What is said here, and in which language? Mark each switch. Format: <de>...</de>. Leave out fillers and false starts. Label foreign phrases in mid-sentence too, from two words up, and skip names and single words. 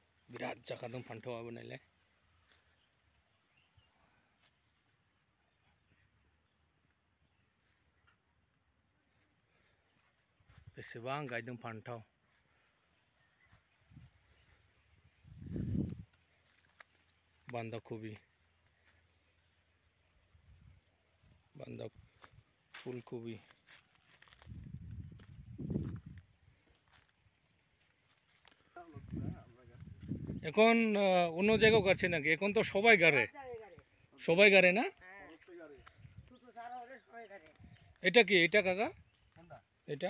<brx>बिराद जाखादों फान्थावाबो नायलाय बेसेबां गायदों फान्थाव बान्दा कबि ফুলকপি</brx> <bn>এখন অন্য জায়গাও গাছে নাকি এখন তো সবাই গাড়ে না এটা কি এটা কাকা এটা</bn>